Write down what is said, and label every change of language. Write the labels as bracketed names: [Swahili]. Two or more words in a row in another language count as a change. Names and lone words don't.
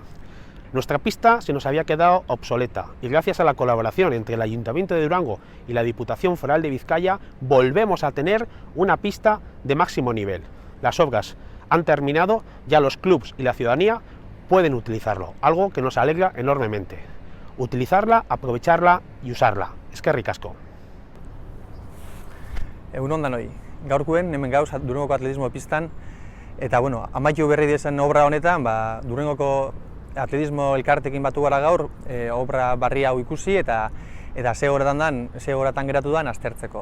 [Spanish] Nuestra pista se nos había quedado obsoleta y gracias a la colaboración entre el Ayuntamiento de Durango y la Diputación Foral de Vizcaya volvemos a tener una pista de máximo nivel. Las obras han terminado, ya los clubs y la ciudadanía pueden utilizarlo, algo que nos alegra enormemente. Utilizarla, aprovecharla y usarla. [Basque] Eskerrik asko. Egun on danoi, gaurkoen hemen gauz Durangoko atletismo pistan, eta amaitu berri dezen obra honetan, Durangoko atletismo elkartekin batu gara gaur, obra barri hau ikusi eta ze horatan geratu dan aztertzeko.